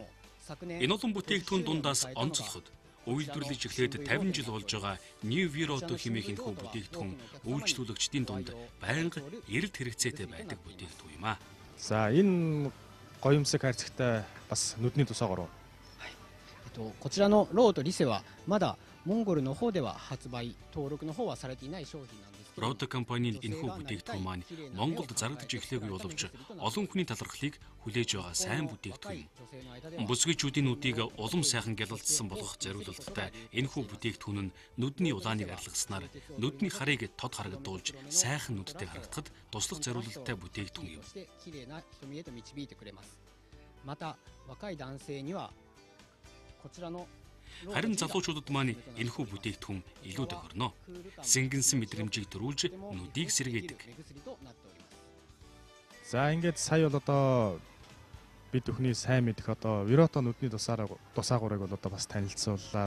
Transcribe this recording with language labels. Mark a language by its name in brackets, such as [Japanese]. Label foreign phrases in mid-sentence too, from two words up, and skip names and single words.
[Mongolian] Энэ олон бүтээгдэхүүн дундаас онцлоход үйлдвэрлэж эхлээд 50 жил болж байгаа New Viroto хэмээх энэхүү бүтээгдэхүүн үйлчлүүлэгчдийн дунд байнга эрэлт хэрэгцээтэй байдаг бүтээгдэхүүн юм аа. За энэ гоёмсог харьцагтай бас нүдний тусаагаар уу? [Japanese] こちらのローとリセはまだモンゴルの方では発売登録の方はされていない商品なんですけど [Mongolian] Рото компанийн энэхүү бүтээгдэхүүн маань Монголд зарагдаж эхлэегүй боловч олон хүний талархлыг хүлээж байгаа сайн бүтээгдэхүүн. Бүсгүйчүүдийн нүдийг улам сайхан гялалцсан болгох зориулалттай энэхүү бүтээгдэхүүн нь нүдний улааныг арилгаснаар нүдний харыг тод харагдуулж сайхан нүдтэй харагдахад туслах зориулалттай бүтээгдэхүүн юм. [Japanese] 綺麗な瞳へと導いてくれます。また若い男性にはこちらの [Mongolian] Харин залуучуудад маань энэхүү бүтээгдэхүүн илүү тохирно. Сэнгэнсэн мэдрэмжийг төрүүлж нүдийг сэргээдэг. За ингээд сая бол одоо бид бүхний сайн мэдэх одоо Viroto нүдний тусаагуурыг бол одоо бас танилцууллаа.